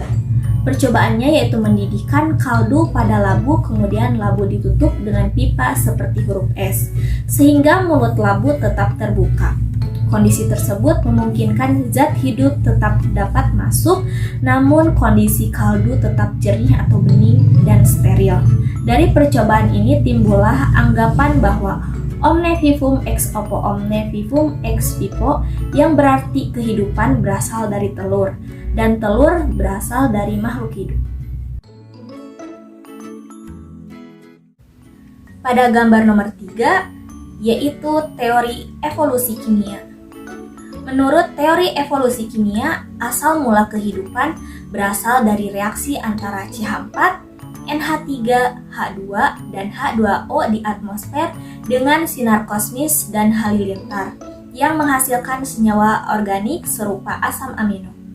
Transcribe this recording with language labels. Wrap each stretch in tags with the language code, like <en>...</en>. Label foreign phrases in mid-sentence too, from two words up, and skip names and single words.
<id>Percobaannya yaitu mendidihkan kaldu pada labu, kemudian labu ditutup dengan pipa seperti huruf S, sehingga mulut labu tetap terbuka. Kondisi tersebut memungkinkan zat hidup tetap dapat masuk, namun kondisi kaldu tetap jernih atau bening dan steril. Dari percobaan ini timbullah anggapan bahwa</id> <la>omne vivum ex oppo omne vivum ex vivo,</la> <id>yang berarti kehidupan berasal dari telur dan telur berasal dari makhluk hidup. Pada gambar nomor 3 yaitu teori evolusi kimia. Menurut teori evolusi kimia, asal mula kehidupan berasal dari reaksi antara CH4, NH3, H2, dan H2O di atmosfer dengan sinar kosmis dan halilintar yang menghasilkan senyawa organik serupa asam amino.</id>